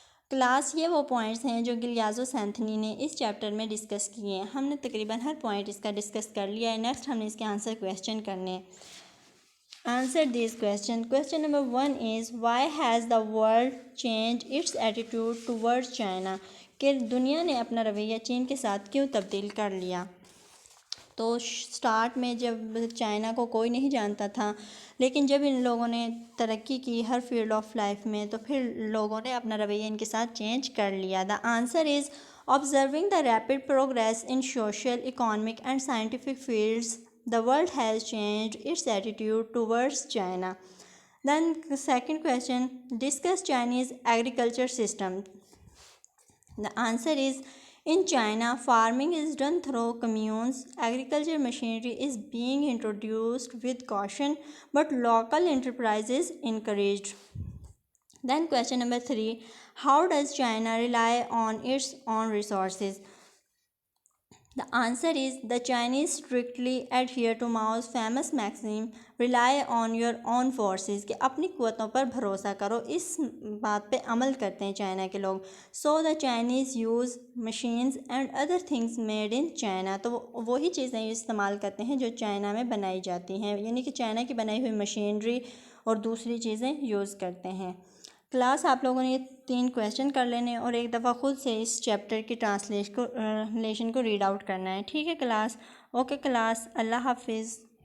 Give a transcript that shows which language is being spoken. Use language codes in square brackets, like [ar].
[ur] Class یہ وہ points ہیں جو گلیازو سینتھنی نے اس چیپٹر میں ڈسکس کیے ہیں۔ ہم نے تقریباً ہر پوائنٹ اس کا ڈسکس کر لیا ہے۔ نیکسٹ ہم نے اس کے آنسر کویسچن کرنے ہیں۔ [en] Answer these question. [ur] Question number 1 [en] is why has the world changed its attitude towards China؟ [ur] کہ دنیا نے اپنا رویہ چین کے ساتھ کیوں تبدیل کر لیا؟ تو سٹارٹ میں جب چائنا کو کوئی نہیں جانتا تھا، لیکن جب ان لوگوں نے ترقی کی ہر فیلڈ آف لائف میں، تو پھر لوگوں نے اپنا رویہ ان کے ساتھ چینج کر لیا. [en] The answer is observing the rapid progress in social, economic and scientific fields, the world has changed its attitude towards China. Then the second question, discuss Chinese agriculture system. The answer is, in China, farming is done through communes. Agriculture machinery is being introduced with caution, but local enterprise is encouraged. Then question number 3, how does China rely on its own resources? The answer is, the Chinese strictly adhere to Mao's famous maxim, rely on your own forces, [ur] کہ اپنی قوتوں پر بھروسہ کرو. اس بات پہ عمل کرتے ہیں چائنا کے لوگ. [en] So the Chinese use machines and other things made in China. [ur] تو وہی چیزیں استعمال کرتے ہیں جو چائنا میں بنائی جاتی ہیں، یعنی کہ چائنا کی بنائی ہوئی مشینری اور دوسری چیزیں یوز کرتے ہیں. کلاس آپ لوگوں نے یہ 3 کویسچن کر لینے اور ایک دفعہ خود سے اس چیپٹر کی ٹرانسلیشن کو ریڈ آؤٹ کرنا ہے. ٹھیک ہے کلاس؟ اوکے کلاس، اللہ حافظ.